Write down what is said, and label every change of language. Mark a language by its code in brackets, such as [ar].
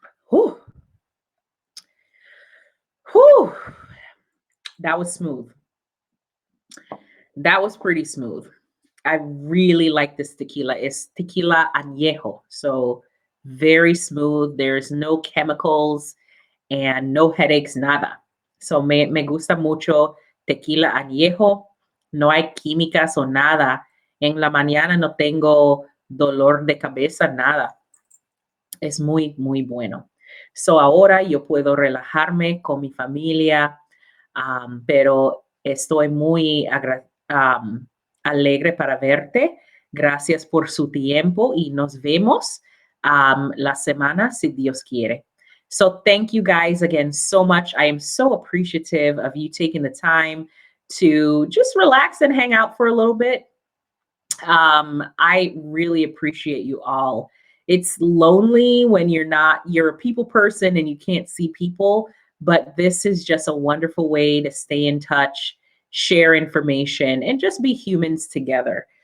[en] Whew. Whew. That was smooth. That was pretty smooth. I really like this tequila. It's tequila añejo. So very smooth. There's no chemicals and no headaches, nada. [es] So me gusta mucho tequila añejo. No hay químicas o nada. En la mañana no tengo dolor de cabeza, nada. Es muy, muy bueno. So ahora yo puedo relajarme con mi familia, pero estoy muy alegre para verte. Gracias por su tiempo y nos vemos la semana si Dios quiere. [en] So thank you guys again so much. I am so appreciative of you taking the time to just relax and hang out for a little bit. I really appreciate you all. It's lonely when you're a people person and you can't see people, but this is just a wonderful way to stay in touch, share information, and just be humans together.